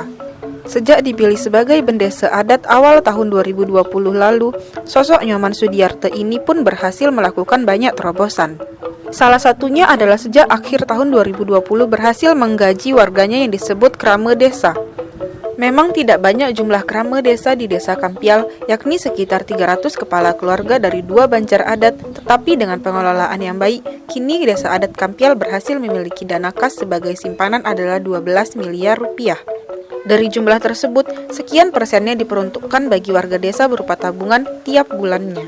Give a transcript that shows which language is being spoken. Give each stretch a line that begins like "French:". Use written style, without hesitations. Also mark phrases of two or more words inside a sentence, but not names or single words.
Indonesian: Sejak dipilih sebagai bendesa adat awal tahun 2020 lalu, sosok Nyoman Sudiarte ini pun berhasil melakukan banyak terobosan. Salah satunya adalah sejak akhir tahun 2020 berhasil menggaji warganya yang disebut krama desa. Memang tidak banyak jumlah krama desa di Desa Kampial, yakni sekitar 300 kepala keluarga dari 2 banjar adat, tetapi dengan pengelolaan yang baik, kini Desa Adat Kampial berhasil memiliki dana kas sebagai simpanan adalah 12 miliar rupiah. Dari jumlah tersebut, sekian persennya diperuntukkan bagi warga desa berupa tabungan tiap bulannya.